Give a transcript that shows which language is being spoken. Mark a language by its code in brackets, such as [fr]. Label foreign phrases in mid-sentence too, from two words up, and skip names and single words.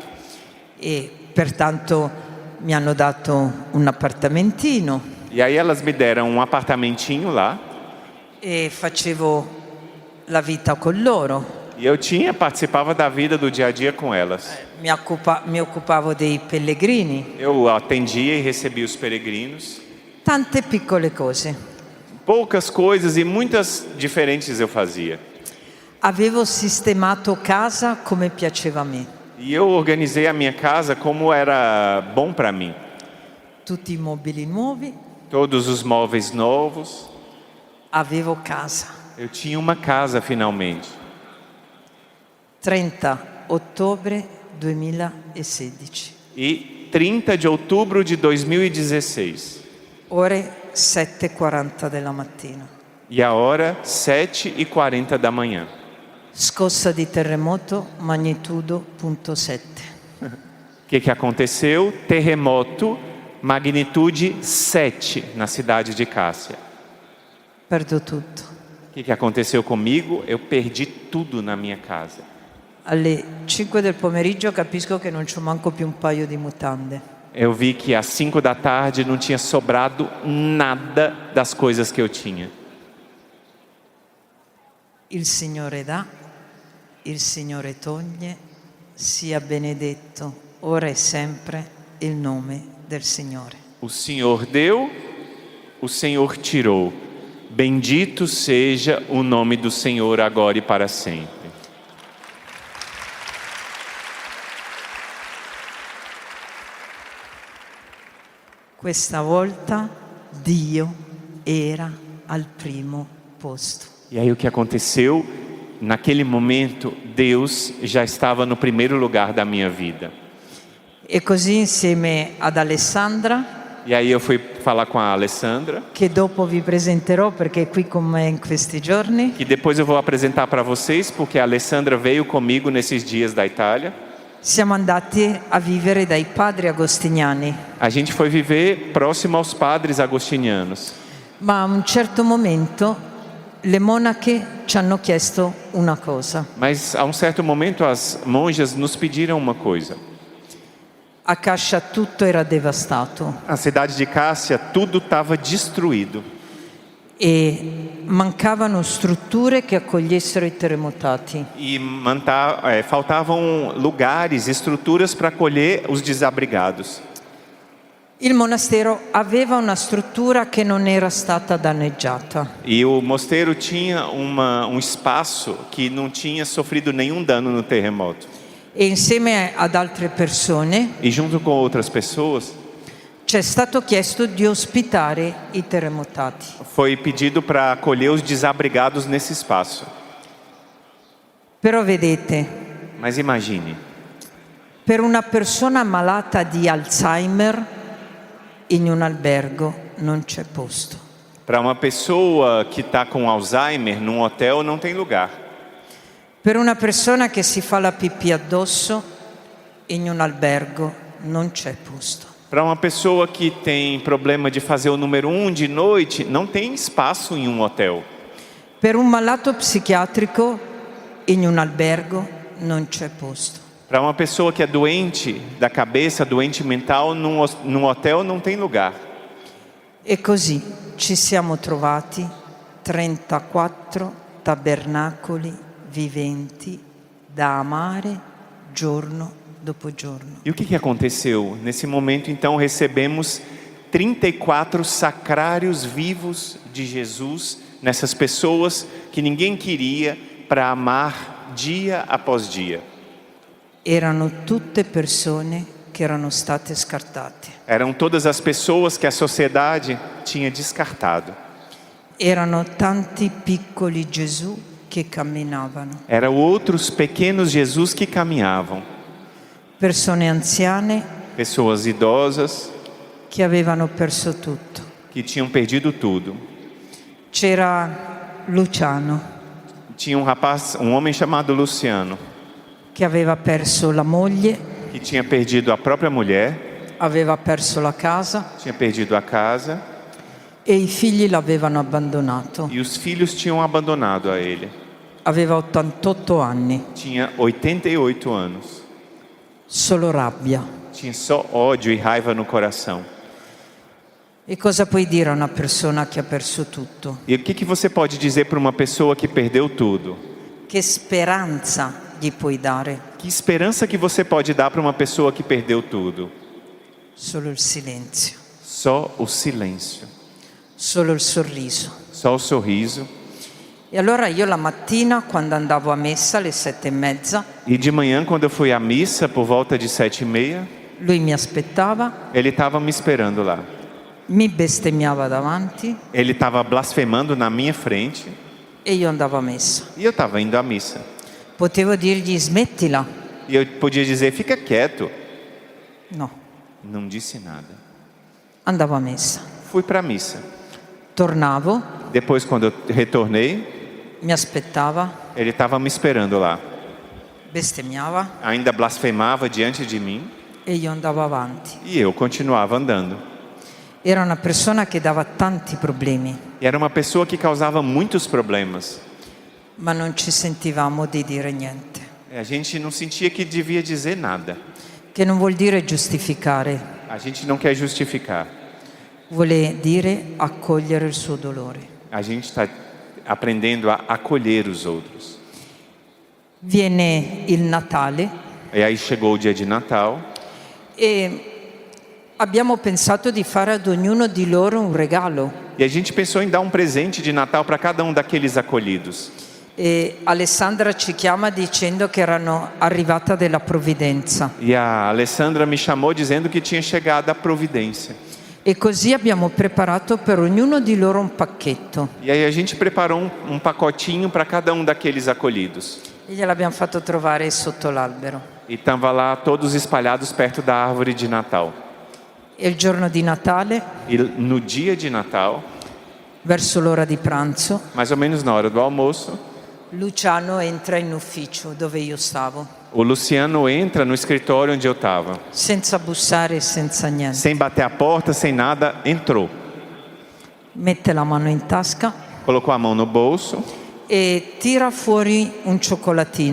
[it] E pertanto mi hanno dato un appartamentino [pt] E aí elas me deram um apartamentinho lá. [it] e facevo la vita con loro. [pt] E eu participava da vida do dia a dia com elas. [it] Mi occupavo dei pellegrini. [pt] Eu atendia e recebia os peregrinos. [it] Tante piccole cose. [pt] Poucas coisas e muitas diferentes eu fazia. [it] Avevo sistemato casa come piaceva a me. [pt] E eu organizei a minha casa como era bom para mim. [it] Tutti i mobili nuovi. [pt] Todos os móveis novos. [it] Avevo casa. [pt] Eu tinha uma casa finalmente. [it] 30 ottobre 2016. [pt] E 30 de outubro de 2016. [it] Ore 7:40 della mattina. [pt] E a hora 7:40 da manhã. [it] Scossa di terremoto magnitudo 0.7. [pt] O que aconteceu? Terremoto, magnitude 7 na cidade de Cássia. [it] Perdo tutto. [pt] O que aconteceu comigo? Eu perdi tudo na minha casa. [it] Alle 5 del pomeriggio capisco che non c'ho manco più un paio di mutande. [pt] Eu vi que às 5 da tarde não tinha sobrado nada das coisas que eu tinha. [it] Il Signore dà, il Signore toglie, sia benedetto ora e sempre il nome del Signore. [pt] O Senhor deu, o Senhor tirou. Bendito seja o nome do Senhor agora e para sempre. [it] Questa volta Dio era al primo posto. [pt] E aí o que aconteceu? Naquele momento, Deus já estava no primeiro lugar da minha vida. [it] E così insieme ad Alessandra, [pt] E aí eu fui falar com a Alessandra, [it] che dopo vi presenterò perché è qui con me in questi giorni, [pt] que depois eu vou apresentar para vocês, porque a Alessandra veio comigo nesses dias da Itália. [it] siamo andati a vivere dai padri agostiniani. [pt] A gente foi viver próximo aos padres agostinianos. [it] Ma a un certo momento le monache ci hanno chiesto una cosa. [pt] Mas a um certo momento as monjas nos pediram uma coisa. [it] A Cascia tutto era devastato [pt] A cidade de Cássia, tudo estava destruído. [it] e mancavano strutture che accogliessero i terremotati. [pt] E faltavam lugares, estruturas para acolher os desabrigados. [it] Il monastero aveva una struttura che non era stata danneggiata. [pt] E o mosteiro tinha um espaço que não tinha sofrido nenhum dano no terremoto. [it] E insieme ad altre persone [pt] E junto com outras pessoas, [it] ci è stato chiesto di ospitare i terremotati. [pt] foi pedido para acolher os desabrigados nesse espaço. [it] Però vedete, [pt] Mas imagine, [it] per una persona malata di Alzheimer in un albergo non c'è posto. [pt] para uma pessoa que está com Alzheimer, num hotel não tem lugar. [it] Per una persona che si fa la pipì addosso in un albergo non c'è posto. [pt] Para uma pessoa que tem problema de fazer o número 1 de noite, não tem espaço em um hotel. [it] Per un malato psichiatrico in un albergo non c'è posto. [pt] Para uma pessoa que é doente da cabeça, doente mental, num hotel não tem lugar. [it] E così ci siamo trovati 34 tabernacoli viventi da amare giorno dopo giorno. [pt] E o que aconteceu? Nesse momento, então, recebemos 34 sacrários vivos de Jesus nessas pessoas que ninguém queria para amar dia após dia. [it] Erano tutte persone che erano state scartate. [pt] Eram todas as pessoas que a sociedade tinha descartado. [it] Erano tanti piccoli Gesù che camminavano. [pt] Eram outros pequenos Jesus que caminhavam. [it] Persone anziane [pt] Pessoas idosas [it] che avevano perso tutto. [pt] que tinham perdido tudo. [it] C'era Luciano [pt] Tinha um homem chamado Luciano, [it] che aveva perso la moglie, [pt] que tinha perdido a própria mulher, [it] aveva perso la casa [pt] tinha perdido a casa, [it] e i figli l'avevano abbandonato. [pt] e os filhos tinham abandonado a ele. [it] Aveva 88 anni, [pt] Tinha 88 anos. [it] solo rabbia. [pt] Tinha só ódio e raiva no coração. [it] E cosa puoi dire a una persona che ha perso tutto? [pt] E o que você pode dizer para uma pessoa que perdeu tudo? [it] Che speranza gli puoi dare? [pt] Que esperança que você pode dar para uma pessoa que perdeu tudo? [it] Solo il silenzio, [pt] Só o silêncio, [it] solo il sorriso. [pt] só o sorriso. [it] E allora io la mattina, quando andavo a messa alle 7:30, [pt] E de manhã, quando eu fui à missa, por volta de 7:30, [it] lui mi aspettava, [pt] ele estava me esperando lá. [it] mi bestemmiava davanti [pt] Ele estava blasfemando na minha frente [it] e io andavo a messa. [pt] e eu estava indo à missa. [it] Potevo dirgli smettila? [pt] E eu podia dizer, fica quieto. [it] No, [pt] Não disse nada. [it] andavo a messa. [pt] Fui para a missa. [it] Tornavo, [pt] Depois, quando eu retornei, [it] mi aspettava, [pt] ele estava me esperando lá. [it] bestemmiava [pt] Ainda blasfemava diante de mim [it] e io andavo avanti. [pt] e eu continuava andando. [it] Era una persona che dava tanti problemi, [pt] E era uma pessoa que causava muitos problemas. [it] ma non ci sentivamo di dire niente. [pt] A gente não sentia que devia dizer nada. [it] Che non vuol dire giustificare, [pt] A gente não quer justificar. [it] vuole dire accogliere il suo dolore. [pt] A gente está aprendendo a acolher os outros. [it] Viene il Natale [pt] E aí chegou o dia de Natal [it] e abbiamo pensato di fare ad ognuno di loro un regalo. [pt] e a gente pensou em dar um presente de Natal para cada um daqueles acolhidos. [it] E Alessandra ci chiama dicendo che erano arrivata della provvidenza. [pt] E a Alessandra me chamou dizendo que tinha chegado a providência. [it] E così abbiamo preparato per ognuno di loro un pacchetto [pt] E aí a gente preparou um pacotinho para cada um daqueles acolhidos. [it] e gliel'abbiamo fatto trovare sotto l'albero. [pt] E estava lá todos espalhados perto da árvore de Natal. [it] E il giorno di Natale, [pt] E no dia de Natal, [it] verso l'ora di pranzo, [pt] mais ou menos na hora do almoço, [it] Luciano entra in ufficio dove io stavo, [pt] o Luciano entra no escritório onde eu estava. [it] senza bussare e senza niente. [pt] Sem bater a porta, sem nada, entrou. [it] Mette la mano in tasca [pt] Colocou a mão no bolso [it] e tira fuori un cioccolatino